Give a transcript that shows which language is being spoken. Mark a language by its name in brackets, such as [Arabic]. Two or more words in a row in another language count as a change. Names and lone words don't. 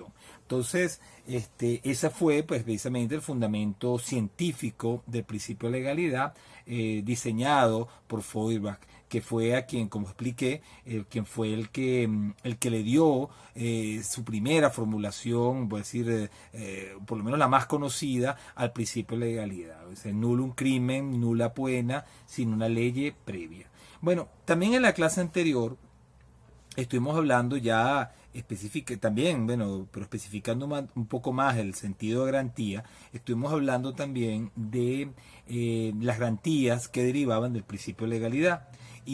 [Spanish] Entonces, ese fue pues precisamente el fundamento científico del principio de legalidad diseñado por Feuerbach, que fue a quien, como expliqué, quien fue el que le dio su primera formulación, voy a decir, por lo menos la más conocida, al principio de legalidad. O sea, [Latin] nullum crimen, nulla pena, [Spanish] sin una ley previa. Bueno, también en la clase anterior estuvimos hablando ya también, bueno, pero especificando un poco más el sentido de garantía, estuvimos hablando también de las garantías que derivaban del principio de legalidad.